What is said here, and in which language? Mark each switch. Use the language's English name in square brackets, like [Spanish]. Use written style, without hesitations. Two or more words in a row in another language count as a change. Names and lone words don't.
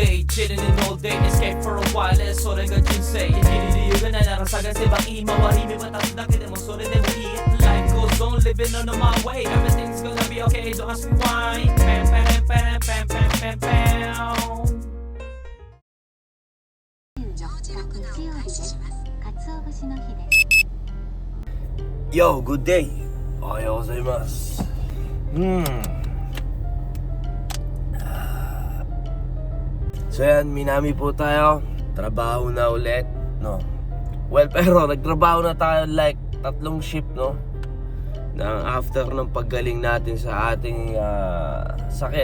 [English] chilling all day, escape for a while, [Japanese] それが人生生きる理由がないなら探せばいい周り見渡すだけでもそれでもいい [English] Life goes on, living on my way Everything's gonna be okay, don't ask me why Pam, pam, pam, pam, [Japanese] pam, pam, pam [English] Yo, good day! [Filipino] おはようございます。 [English] So yan, [Filipino] Minami po tayo. Trabaho na ulit, no? Well, pero nagtrabaho na tayo like 3 shift, no? After ng paggaling natin sa ating sakit.